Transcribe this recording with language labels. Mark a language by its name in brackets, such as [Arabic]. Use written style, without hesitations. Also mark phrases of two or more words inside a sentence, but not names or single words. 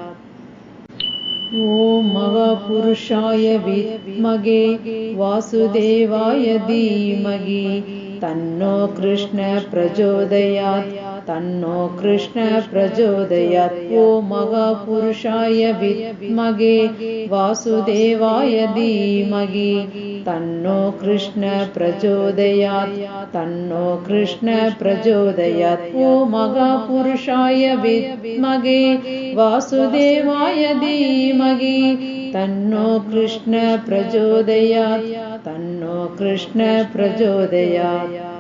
[Sanskrit] ॐ महापुरुषाय विद्महे वासुदेवाय धीमहि तन्नो कृष्ण प्रचोदयात् तन्नो कृष्ण प्रचोदयात्. ॐ महापुरुषाय विद्महे वासुदेवाय धीमहि तन्नो कृष्ण प्रचोदयात् तन्नो कृष्ण प्रचोदयात् ॐ महापुरुषाय विद्महे वासुदेवाय धीमहि तन्नो कृष्ण प्रचोदयात् तन्नो कृष्ण प्रचोदयात्